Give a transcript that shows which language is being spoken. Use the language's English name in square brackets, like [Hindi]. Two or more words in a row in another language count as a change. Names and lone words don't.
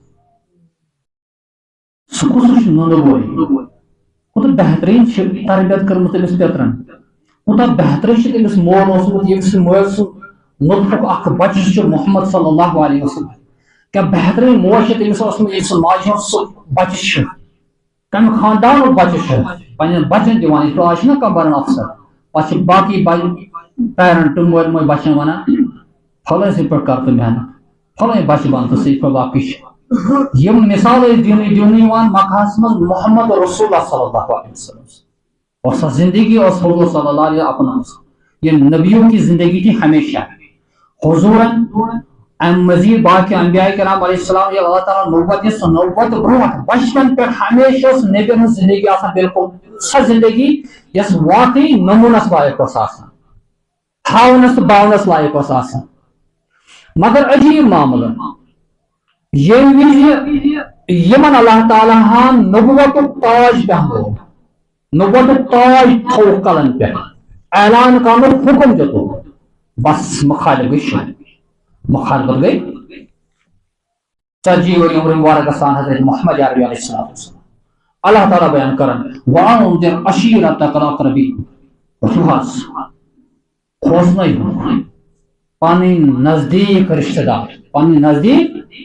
[Kashmiri] سُہ کُس چھُ نُنہٕ بوے کوٗتاہ بہتریٖن چھِ تربیت کٔرمٕژ أمِس پیترن کوٗتاہ بہتریٖن چھُ تٔمِس مول اوسمُت ییٚمہِ سٕنٛدۍ مٲلۍ سُنٛد نطفُک اکھ بچہِ چھُ محمد [Arabic] صلی اللہ علیہ وسلم [Kashmiri] کیٛاہ بہتریٖن موج چھِ تٔمِس اوسمُت ییٚمہِ سُنٛد ماجہِ ہُنٛد سُہ بچہِ چھُ کمہِ خاندانُک بچہِ چھُ پننٮ۪ن بچن دِوان یِتھ پٲٹھۍ آز چھُنہ کانٛہہ بنان افسر پتہٕ چھِ باقٕے پیرنٹ مٲلۍ مٲلۍ بچن ونان پھلٲنۍ سٕنٛدۍ پٲٹھۍ کر تہٕ محنت پھلٲنۍ بچہِ بن تہٕ سٕے پٲٹھۍ باقٕے چھِ یم مثال دِنہٕ یِوان مکہس منٛز محمد رسول اللہ [Arabic] صلی اللہ علیہ وسلم [Kashmiri] اور سۄ زندگی ٲس حضور [Arabic] صلی اللہ علیہ [Kashmiri] اپنٲومٕژ ییٚلہِ [Urdu] نبیوں کی زندگی تھی [Kashmiri] ہمیشہ حضورن ام مزید باقی انبیاء کرام [Arabic] علیہ السلام [Kashmiri] ییٚلہِ اللہ تعالیٰ نبوت دِژ سۄ نبوت برونٛٹھ بچپن پٮ۪ٹھ ہمیشہ ٲس نبین ہٕنٛز زندگی آسان بالکل سۄ زندگی یۄس واقعی نمونس لایق ٲس آسان تھاونس تہٕ باونس لایق ٲس آسان مگر عجیب معاملہٕ ییٚمہِ وِزِ یِمن اللہ تعالیٰ ہن نبوتُک تاج پہنو نبوتُک تاج تھوٚوُکھ کلن پٮ۪ٹھ اعلان کرنُک حُکم دِتُکھ بس مخالف گٔے شروع مخالفت گئی 40 ؤری عمر مبارک گژھان حضرت محمد عربی [Arabic] علیہ السلام [Kashmiri] اللہ تعالیٰ بیان کرن [Arabic] وَأَنذِرْ عَشِيرَتَكَ الْأَقْرَبِينَ [Kashmiri] رُحاس کھوژنٲیِو پنٕنۍ نزدیٖک رشتہٕ دار پنٕنۍ نزدیٖک